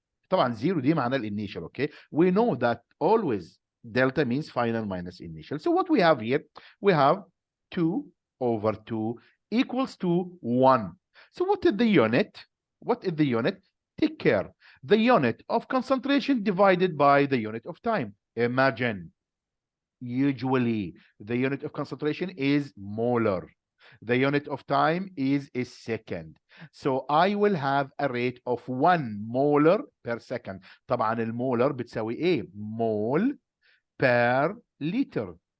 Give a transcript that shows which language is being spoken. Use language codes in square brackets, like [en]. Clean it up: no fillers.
[ar] طبعا 0 دي معنى الانيشال, okay? [en] We know that always delta means final minus initial. So what we have here, we have 2 over 2 equals to 1. So what is the unit? What is the unit? Take care. The unit of concentration divided by the unit of time. Imagine, usually the unit of concentration is molar. The unit of time is a second. So I will have a rate of 1 molar per second. [ar] طبعا المولر بتساوي ايه؟ [en] mole per liter.